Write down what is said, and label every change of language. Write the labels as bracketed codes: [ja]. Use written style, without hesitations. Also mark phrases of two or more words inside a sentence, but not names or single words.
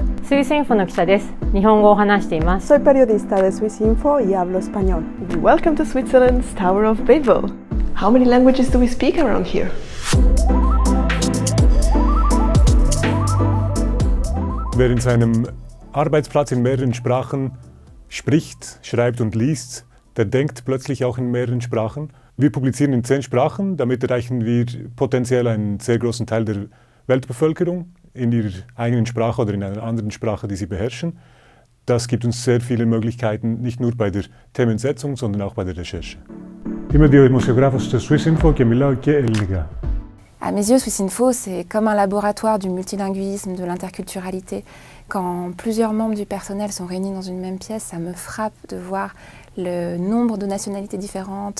[ja] Swissinfo の記者です。日本語を話しています。 [es] Soy periodista de Swissinfo y hablo español. [en] Welcome to Switzerland's Tower of Babel. How many languages do we speak around here? [de] Wer in seinem Arbeitsplatz in mehreren Sprachen spricht, schreibt und liest, der denkt plötzlich auch in mehreren Sprachen. Wir publizieren in 10 Sprachen, damit erreichen wir potenziell einen sehr großen Teil der Weltbevölkerung in ihrer eigenen Sprache oder in einer anderen Sprache, die sie beherrschen. Das gibt uns sehr viele Möglichkeiten, nicht nur bei der Themensetzung, sondern auch bei der Recherche. [el] Είμαι δημοσιογράφος στο Swissinfo και μιλάω και ελληνικά. [fr] À mes yeux, Swissinfo, c'est comme un laboratoire du multilinguisme, de l'interculturalité. Quand plusieurs membres du personnel sont réunis dans une même pièce, ça me frappe de voir le nombre de nationalités différentes.